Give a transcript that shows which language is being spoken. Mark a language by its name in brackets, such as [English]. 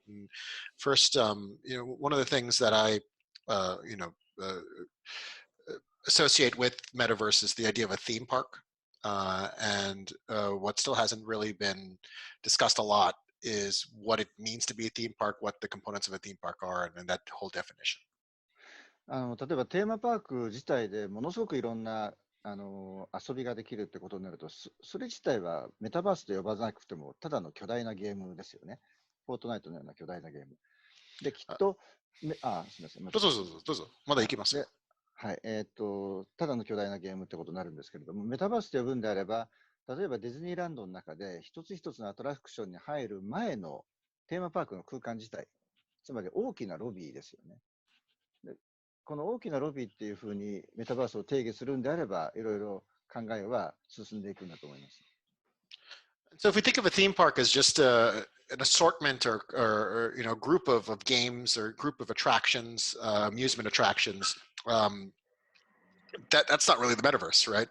[English] And first, one of the things that I associate with metaverse is the idea of a theme park, and what still hasn't really been discussed a lot is what it means to be a theme park, what the components of a theme park are, and that whole definition. [Japanese] 例えばテーマパーク自体でものすごくいろんな遊びができるってことになると、それ自体はメタバースと呼ばなくてもただの巨大なゲームですよね。フォートナイトのような巨大なゲーム。で、きっと、すみません。どうぞ。まだ行きますよ。はい。ただの巨大なゲームってことになるんですけれども、メタバースと呼ぶんであれば、例えばディズニーランドの中で一つ一つのアトラクションに入る前のテーマパークの空間自体、つまり大きなロビーですよね。で、この大きなロビーっていうふうにメタバースを定義するんであれば、いろいろ考えは進んでいくんだと思います。 [English] So if we think of a theme park as just an assortment or group of games or group of attractions, amusement attractions, that's not really the metaverse, right?